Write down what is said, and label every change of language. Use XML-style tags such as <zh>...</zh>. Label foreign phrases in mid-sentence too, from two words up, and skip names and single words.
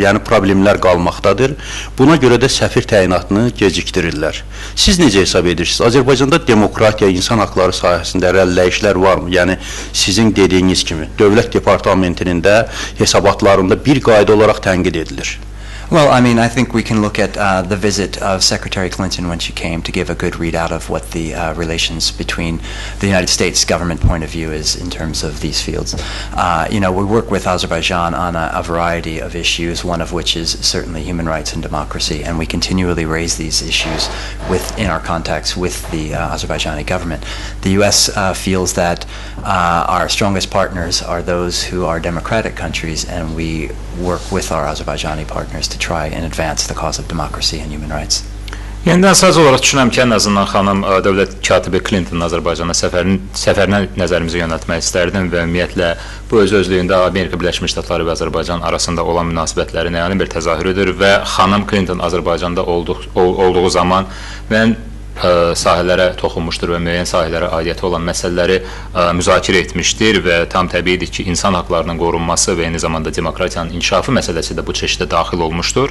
<az>Yəni problemlər qalmaqdadır. Buna görə də səfir təyinatını gecikdirirlər. Siz necə hesab edirsiniz? Azərbaycanda demokratiya, insan haqları sahəsində irəliləyişlər varmı? Yəni sizin dediyiniz kimi Dövlət Departamentinin də hesabatlarında bir qayda olaraq tənqid edilir.</az> <en>Well, I think we can look at the visit of Secretary Clinton when she came to give a good readout of what the relations between the United States government point of view is in terms of these fields. We work with Azerbaijan on a variety of issues, one of which is certainly human rights and democracy, and we continually raise these issues in our contacts with the Azerbaijani government. The U.S. feels that our strongest partners are those who are democratic countries, and we work with our Azerbaijani partners to try and advance the cause of democracy and human rights.</en> <az>Yenidən sadəcə olaraq düşünürəm ki, ən azından xanım Dövlət Katibi Clinton'ın Azərbaycana səfərinə nəzərimizi yönəltmək istərdim və ümumiyyətlə bu öz-özlüyündə Amerika Birləşmiş Ştatları və Azərbaycan arasında olan münasibətlərin əyani bir təzahürüdür və xanım Clinton Azərbaycanda olduğu zaman mən sahələrə toxunmuşdur və müəyyən sahələrə aidiyyəti olan məsələləri müzakirə etmişdir və tam təbiidir ki, insan haqlarının qorunması və eyni zamanda demokratiyanın inkişafı məsələsi də bu çeşiddə daxil olmuşdur.</az>